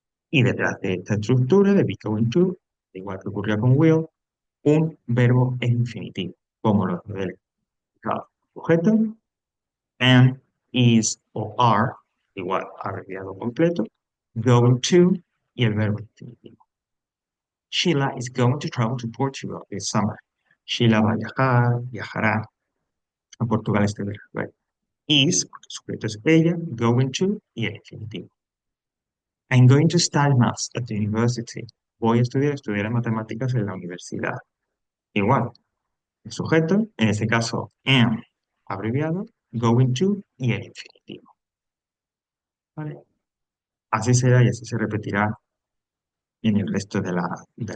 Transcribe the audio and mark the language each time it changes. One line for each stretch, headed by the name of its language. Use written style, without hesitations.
Spanish: Y detrás de esta estructura de be going to, igual que ocurría con will, un verbo en infinitivo, como los del sujeto, am, is o are, igual abreviado completo, going to y el verbo infinitivo.
English: Sheila is going to travel to Portugal this summer.
Spanish: Sheila va a viajará a Portugal este verano. Right. Is, porque el sujeto es ella, going to y el infinitivo.
English: I'm going to study maths at the university.
Spanish: Voy a estudiar matemáticas en la universidad. Igual, el sujeto, en este caso am, abreviado, going to y el infinitivo. ¿Vale? Así será y así se repetirá en el resto de las.